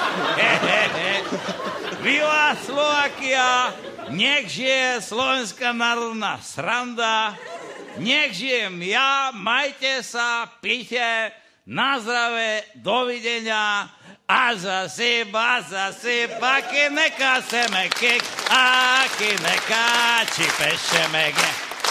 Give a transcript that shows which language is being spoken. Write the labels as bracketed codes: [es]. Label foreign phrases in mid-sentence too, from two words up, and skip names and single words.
[sk] Viva Slovakia, nech žije Slovenská národná sranda, nech žijem ja, majte sa, pite, na zdravé, dovidenia, a zase, ke neka se me kek, a ke neka či peše me ge.